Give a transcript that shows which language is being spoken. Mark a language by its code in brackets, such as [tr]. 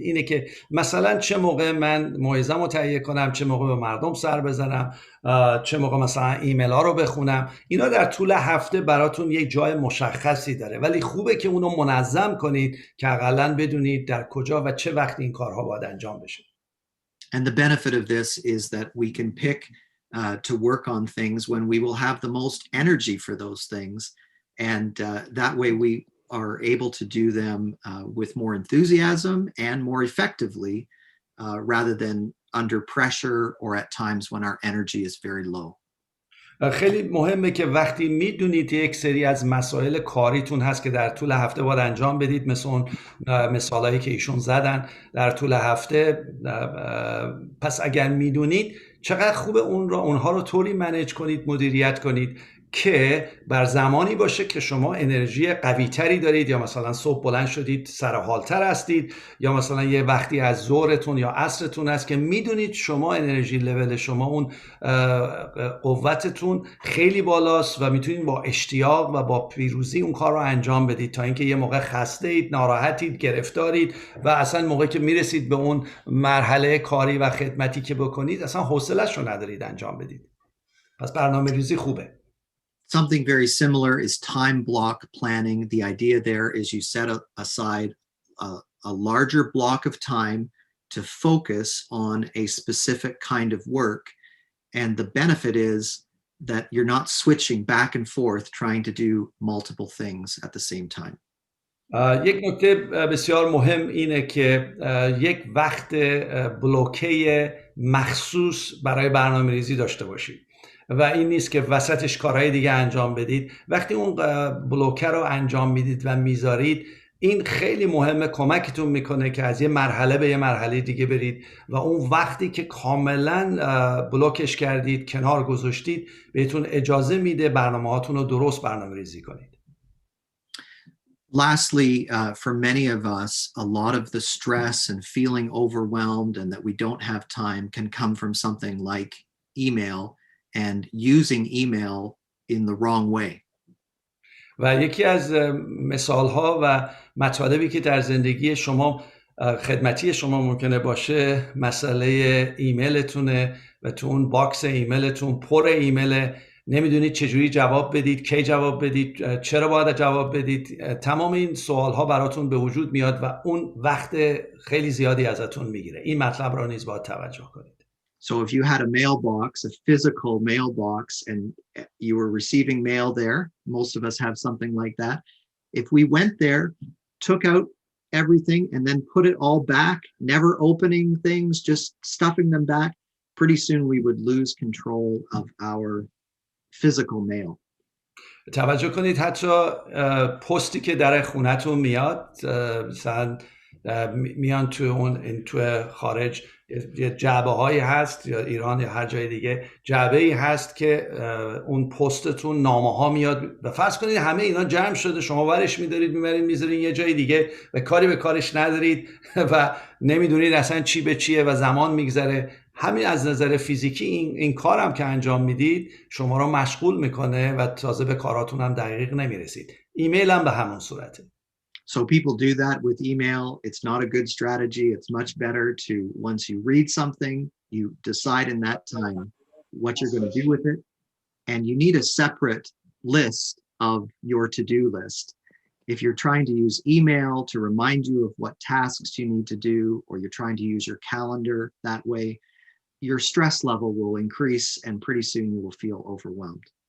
[fa] اینه که مثلا چه موقع من موعظه‌مو رو تهیه کنم، چه موقع به مردم سر بزنم، چه موقع مثلا ایمیل ها رو بخونم. اینا در طول هفته براتون یک جای مشخصی داره، ولی خوبه که اونو منظم کنید که حداقل بدونید در کجا و چه وقت این کارها باید انجام بشه. [en] And the benefit of this is that we can pick to work on things when we will have the most energy for those things. And that way we are able to do them with more enthusiasm and more effectively, rather than under pressure or at times when our energy is very low. [fa] خیلی مهمه که وقتی میدونید یک سری از مسائل کاریتون هست که در طول هفته باید انجام بدید، مثل اون مثالایی که ایشون زدن در طول هفته، پس اگر میدونید چقدر خوبه اونها رو طوری منیج کنید، مدیریت کنید که بر زمانی باشه که شما انرژی قوی تری دارید، یا مثلا صبح بلند شدید سرحالتر هستید، یا مثلا یه وقتی از ظهرتون یا عصرتون هست که میدونید شما انرژی لول شما، اون قوتتون خیلی بالاست و میتونید با اشتیاق و با پیروزی اون کار رو انجام بدید، تا اینکه یه موقع خسته اید، ناراحتید، گرفتارید و اصلا موقعی که میرسید به اون مرحله کاری و خدمتی که بکنید اصلا حوصله‌اش رو ندارید انجام بدید. پس برنامه‌ریزی خوبه. [en] Something very similar is time block planning. The idea there is you set aside a larger block of time to focus on a specific kind of work. And the benefit is that you're not switching back and forth trying to do multiple things at the same time. [fa] یک نکته بسیار مهم اینه که یک وقت بلوکه مخصوص برای برنامه‌ریزی داشته باشید و این نیست که وسطش کارهای دیگه انجام بدید. وقتی اون بلوکه رو انجام میدید و میذارید، این خیلی مهمه، کمکتون میکنه که از یه مرحله به یه مرحله دیگه برید و اون وقتی که کاملا بلوکش کردید، کنار گذاشتید، بهتون اجازه میده برنامه‌هاتون رو درست برنامه‌ریزی کنید. [en] Lastly, for many of us, a lot of the stress and feeling overwhelmed and that we don't have time can come from something like email and using email in the wrong way. [fa] و یکی از مثال‌ها و مطالبی که در زندگی شما خدمتی شما ممکنه باشه، مسئله ایمیلتونه و تو اون باکس ایمیلتون پر ایمیله، نمیدونید چجوری جواب بدید، کی جواب بدید، چرا باید جواب بدید. تمام این سوال‌ها براتون به وجود میاد و اون وقت خیلی زیادی ازتون میگیره. این مطلب رو نیز باید توجه کنید. [en] So if you had a mailbox, a physical mailbox, and you were receiving mail there, most of us have something like that. If we went there, took out everything, and then put it all back, never opening things, just stuffing them back, pretty soon we would lose control of our physical mail. [fa] توجه کنید حتی پستی که در خونتون میاد، مثلا میان تو خارج یه جعبه هایی هست یا ایران یا هر جای دیگه جعبه ای هست که اون پستتون نامه ها میاد و فرض کنید همه اینا جمع شده، شما ورش میدارید میبرید میذارید یه جای دیگه و کاری به کارش ندارید و نمیدونید اصلا چی به چیه و زمان میگذره. همین از نظر فیزیکی این کارم که انجام میدید شما رو مشغول میکنه و تازه به کاراتون هم دقیق نمیرسید. ایمیل هم به همون صورته. [en] So people do that with email. It's not a good strategy. It's much better to, once you read something, you decide in that time what you're going to do with it. And you need a separate list of your to-do list. If you're trying to use email to remind you of what tasks you need to do, or you're trying to use your calendar that way, your stress level will increase and pretty soon you will feel overwhelmed.